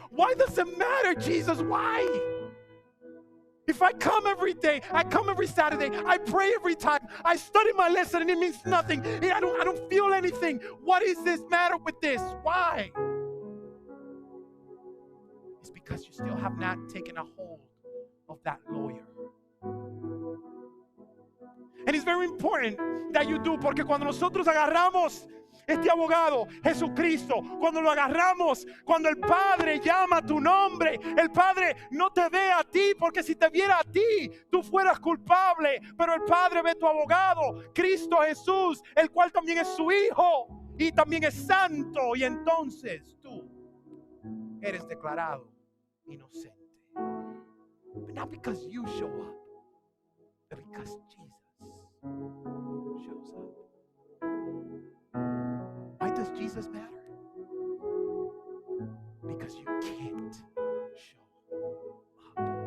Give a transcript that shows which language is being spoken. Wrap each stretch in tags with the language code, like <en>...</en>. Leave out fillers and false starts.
<en>Why does it matter, Jesus? Why? If I come every day, I come every Saturday, I pray every time, I study my lesson and it means nothing. I don't feel anything. What is this matter with this? Why? It's because you still have not taken a hold of that lawyer. And it's very important that you do,</en> <es>porque cuando nosotros agarramos este abogado, Jesucristo, cuando lo agarramos, cuando el Padre llama tu nombre, el Padre no te ve a ti, porque si te viera a ti, tú fueras culpable, pero el Padre ve tu abogado, Cristo Jesús, el cual también es su Hijo y también es santo, y entonces tú eres declarado inocente.</es> <en>But not because you show up, but because Jesus shows up. Why does Jesus matter? Because you can't show up.</en>